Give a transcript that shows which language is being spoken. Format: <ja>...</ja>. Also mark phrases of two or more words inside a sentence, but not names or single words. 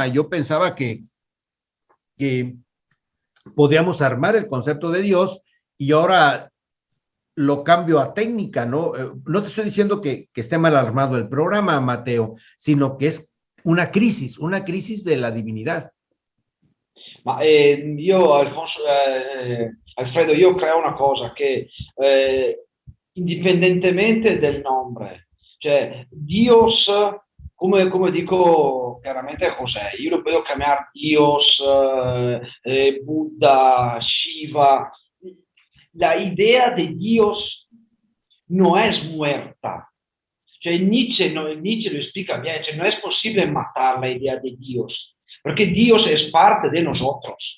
<es>Yo pensaba que podíamos armar el concepto de Dios y ahora lo cambio a técnica, ¿no? No te estoy diciendo que esté mal armado el programa, Mateo, sino que es una crisis de la divinidad.</es> <it>Ma Alfredo, io creo una cosa, che indipendentemente del nome, cioè Dios, come dico chiaramente a José, io lo puedo chiamare Dios, Buddha, Shiva.</it> <es>La idea de Dios no es muerta. Cioè Nietzsche lo explica bien, cioè no es posible matar la idea de Dios, porque Dios es parte de nosotros.</es>